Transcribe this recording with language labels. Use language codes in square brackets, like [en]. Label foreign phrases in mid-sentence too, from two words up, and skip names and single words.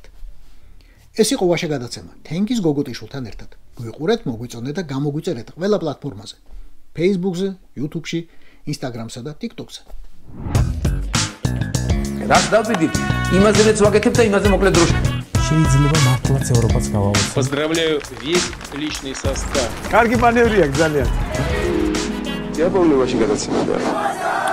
[ka] ეს იყო ვაშა გადაცემა თენგიზ გოგოტიშვილთან ერთად. გვიყურეთ, მოგვიწონეთ და გამოგვიწერეთ ყველა პლატფორმაზე: Facebook-ზე, YouTube-ში, Instagram-სა და TikTok-ზე. რაც დავიდით, იმაზე რაც ვაკეთებ და იმაზე მოკლედ დროში. შეიძლება მართლაც ევროპაც გავავოთ. [ru] Поздравляю весь личный состав. [ka] კარგი მანევრია ძალიან. დიაბოლოვაში გადაცემა.